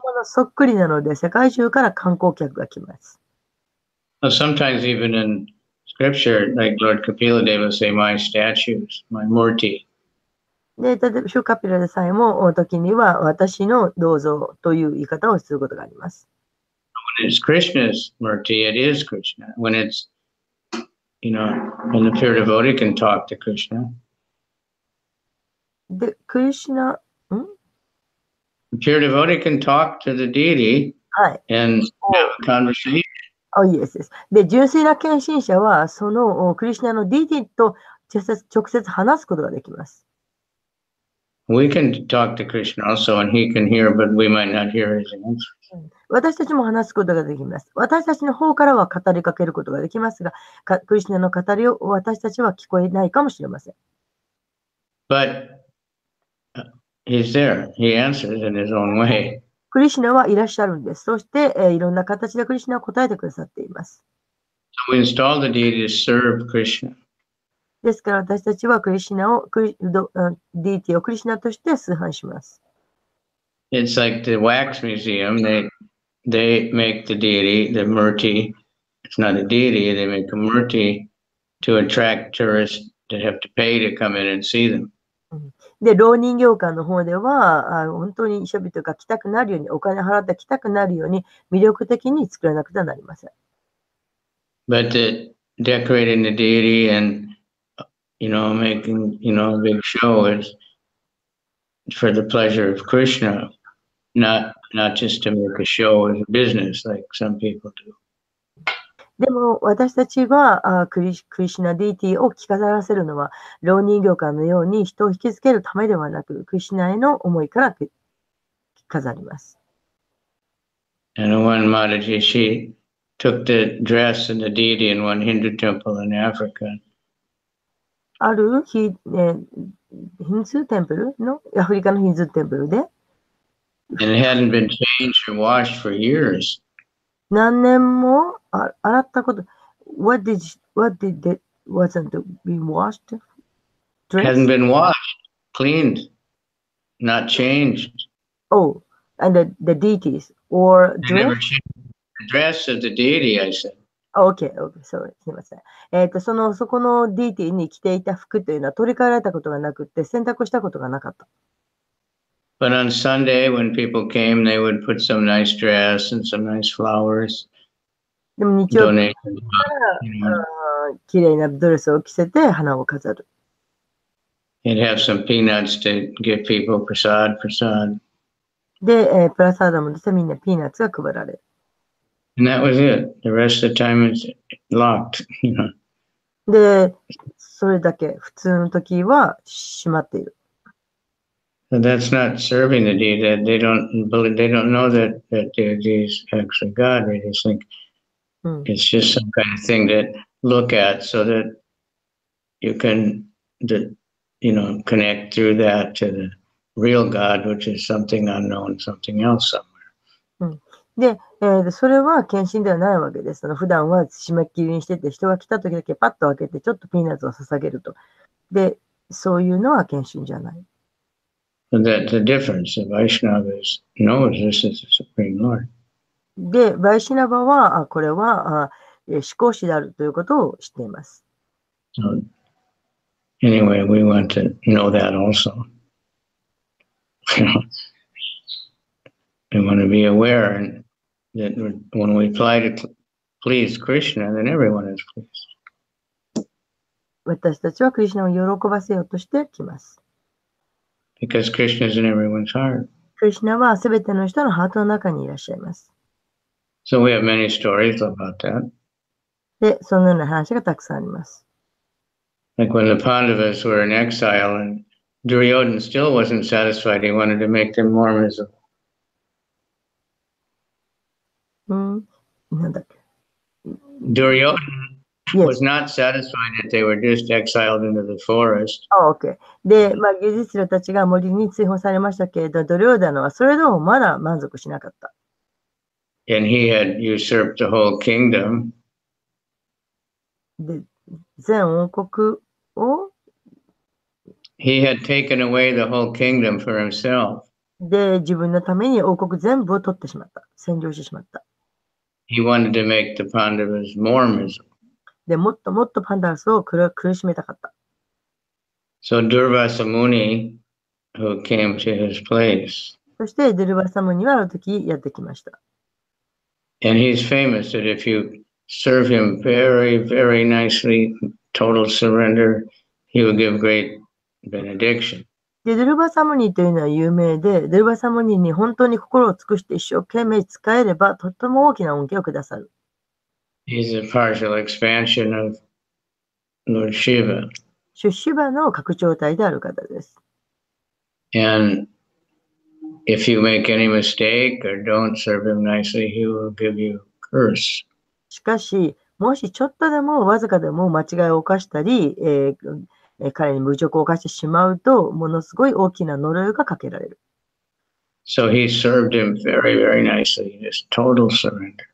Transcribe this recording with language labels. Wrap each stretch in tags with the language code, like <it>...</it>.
<ja>物そっくりなので、世界中から観光客が来ます。</ja> <en>Well, sometimes even in scripture, like Lord Kapila Deva will say, my statues, my murti.</en> <ja>で、例えば、シュカピラでさえも、時には私の銅像という言い方をすることがあります。</ja> <en>When it's Krishna's murti, it is Krishna. When it's, when the pure devotee can talk to Krishna.</en> <ja>で、クリシュナ、</ja> <en>The pure devotee can talk to the deity</en> <ja>はい。</ja> <en>and have a conversation.</en> <ja>イエスです。で、純粋な献身者は、そのクリシュナのディーティと直接話すことができます。</ja> <en>We can talk to Krishna also, and he can hear, but we might not hear his answer.</en> <ja>私たちも話すことができます。私たちの方からは語りかけることができますが、クリシュナの語りを私たちは聞こえないかもしれません。</ja> <en>But he's there. He answers in his own way.</en> <ja>クリシュナはいらっしゃるんです。そして、いろんな形でクリシュナは答えてくださっています。</ja> <en>So we install the deity to serve Krishna.</en> <ja>ですから私たちはクリシュナを、ディーティをクリシュナとして崇拝します。</ja> <en>It's like the wax museum. They make the deity, the murti. It's not a deity. They make a murti to attract tourists that have to pay to come in and see them.</en> <ja>で、老人形館の方では、本当に人々が来たくなるように、お金払って来たくなるように、魅力的に作らなくてはなりません。</ja> <en>But decorating the deity and, making, a big show is for the pleasure of Krishna, not just to make a show as a business like some people do.</en> <ja>でも私たちがクリシュナディーティを着飾らせるのは、老人形館のように人を引きつけるためではなく、クリシュナへの思いから飾ります。</ja> <en>And one Mataji, she took the dress and the deity in one Hindu temple in Africa.</en> <ja>あるヒンズーテンプルの、アフリカのヒンズーテンプルで、</ja> <en>And it hadn't been changed or washed for years.</en> <ja>何年も洗ったこと、</ja> <en>what did it wasn't be washed? It hadn't been washed, cleaned, not changed. Oh, and the deities or They never dress? changed the dress of the deity, I said. Okay, sorry,</en> <ja>すみません。そこのディーティに着ていた服というのは取り替えられたことがなくて、洗濯したことがなかった。</ja> <en>But on Sunday, when people came, they would put some nice dress and some nice flowers.</en> <ja>でも日曜日</ja> <en>Donate.</en> <ja>綺麗なドレスを着せて花を飾る。</ja> <en>They'd have some peanuts to give people prasad.</en> <ja>で、プラサーダもですね、みんなピーナッツが配られる。</ja> <en>And that was it. The rest of the time it's locked,</en> <ja>で、それだけ、普通の時は閉まっている。</ja> <en>So that's not serving the deity. They don't know that deity is actually God. They just think it's just some kind of thing to look at so that you can, connect through that to the real God, which is something unknown, something else somewhere.</en> <ja>で、それは献身ではないわけです。普段は締め切りにしてて、人が来た時だけパッと開けて、ちょっとピーナッツを捧げると。で、そういうのは献身じゃない。</ja> <en>So that's the difference. The Vaishnavas knows this is the Supreme Lord.</en> <ja>で、バイシナバは、これは思考師であるということを知っています。</ja> <en>So anyway, we want to know that also. We want to be aware and that when we try to please Krishna, then everyone is pleased.</en> <ja>私たちはクリシュナを喜ばせようとしてきます。</ja> <en>Because Krishna is in everyone's heart.</en> <ja>クリシュナはすべての人のハートの中にいらっしゃいます。</ja> <en>So we have many stories about that.</en> <ja>で、そのような話がたくさんあります。</ja> <en>Like when the Pandavas were in exile and Duryodhana still wasn't satisfied, he wanted to make them more miserable.</en> <ja>なんだっけ。</ja> <en>Duryodhana Yes. was not satisfied that they were just exiled into the forest. OK。</en> <ja>で、ユジスラたちが森に追放されましたけれど、ドリョーダナはそれでもまだ満足しなかった。</ja> <en>And he had usurped the whole kingdom.</en> <ja>で、全王国を</ja> <en>He had taken away the whole kingdom for himself.</en> <ja>で、自分のために王国全部を取ってしまった。占領してしまった。</ja> <en>He wanted to make the Pandavas more miserable.</en> <ja>で、もっともっとパンダスを苦しめたかった。</ja> <en>So Durvasa Muni, who came to his place,</en> <ja>そして、ドゥルバサムにはある時やってきました。</ja> <en>and he's famous that if you serve him very, very nicely, total surrender, he will give great benediction.</en> <ja>で、ドゥルバサムニというのは有名で、ドゥルバサムニに本当に心を尽くして一生懸命使えれば、とても大きな恩恵をくださる。</ja> <en>He's a partial expansion of Lord Shiva.</en> <ja>シュバの拡張体である方です。</ja> <en>And if you make any mistake or don't serve him nicely, he will give you curse.</en> <ja>しかし、もしちょっとでもわずかでも間違いを犯したり、彼に侮辱を犯してしまうと、ものすごい大きな呪いがかけられる。</ja> <en>So he served him very, very nicely, just total surrender.</en>